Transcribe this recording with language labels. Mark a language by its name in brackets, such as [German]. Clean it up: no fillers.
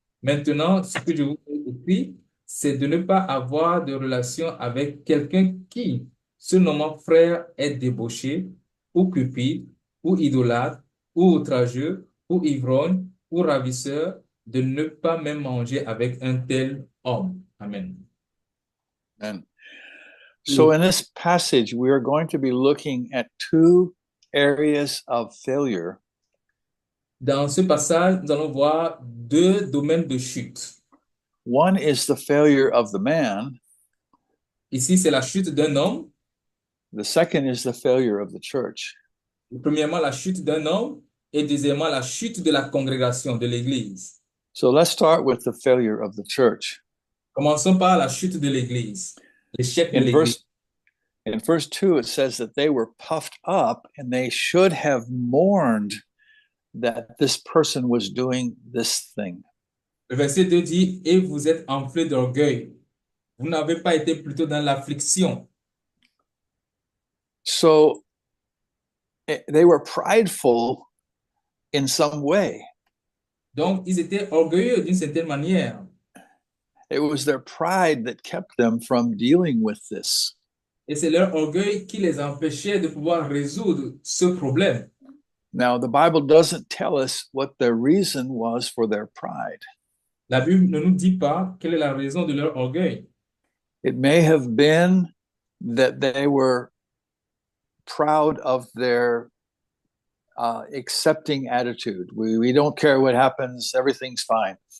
[French] Maintenant, ce que je vous ai écrit, c'est de ne pas avoir de relation avec quelqu'un qui, se nommant frère, est débauché, ou cupide, ou idolâtre, ou outrageux, ou ivrogne, ou ravisseur, de ne pas même manger avec un tel homme. Amen. [English] And so in this passage, we are going to be looking at two areas of failure [French] Dans ce passage, nous allons voir deux domaines de chute. [English] One is the failure of the man, [French] Ici, c'est la chute d'un homme. [English] the second is the failure of the church. [French] Premièrement, la chute d'un homme et deuxièmement, la chute de la congrégation, de l'Église. [English] So let's start with the failure of the church. [French] Commençons par la chute de l'Église, l'échec de [English] In [French] l'Église. [English] verse 2, it says that they were puffed up and they should have mourned that this person was doing this thing. [French] Le verset 2 dit, et vous êtes enflés d'orgueil. Vous n'avez pas été plutôt dans l'affliction. [English] So they were prideful in some way. [French] Donc, ils étaient orgueilleux d'une certaine manière. [English] It was their pride that kept them from dealing with this. [French] Et c'est leur orgueil qui les empêchait de pouvoir résoudre ce problème. [English] Now, the Bible doesn't tell us what their reason was for their pride. [French] La Bible ne nous dit pas quelle est la raison de leur orgueil. [English] It may have been that they were proud of their accepting attitude. We don't care what happens, everything's fine.